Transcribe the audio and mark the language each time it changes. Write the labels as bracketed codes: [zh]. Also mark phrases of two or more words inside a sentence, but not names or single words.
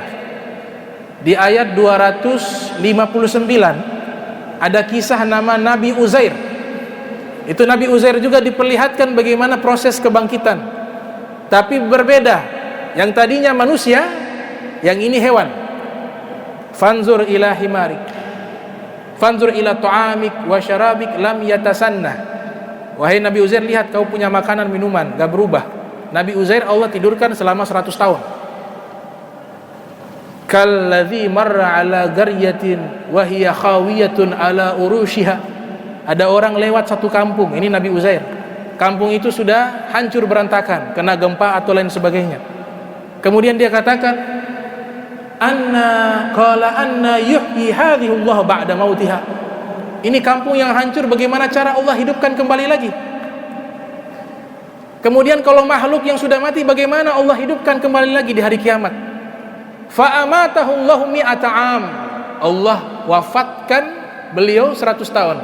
[id] Di ayat 259 ada kisah nama Nabi Uzair. Itu Nabi Uzair juga diperlihatkan bagaimana proses kebangkitan, tapi berbeda. Yang tadinya manusia, yang ini hewan. [ar] فانظر إلى حمارك، فانظر إلى طعامك وشرابك لم يتسنه. [id] Wahai Nabi Uzair, lihat kau punya makanan minuman gak berubah. Nabi Uzair Allah tidurkan selama 100 tahun. [ar] كالذي مر على قرية وهي خاوية على عروشها. [id] Ada orang lewat satu kampung, ini Nabi Uzair. Kampung itu sudah hancur berantakan, kena gempa atau lain sebagainya. Kemudian dia katakan, [ar] أنى يحيي هذه الله بعد موتها. [id] Ini kampung yang hancur, bagaimana cara Allah hidupkan kembali lagi? Kemudian kalau makhluk yang sudah mati, bagaimana Allah hidupkan kembali lagi di hari kiamat? [ar] فأماته الله مائة عام. [id] Allah wafatkan beliau 100 tahun.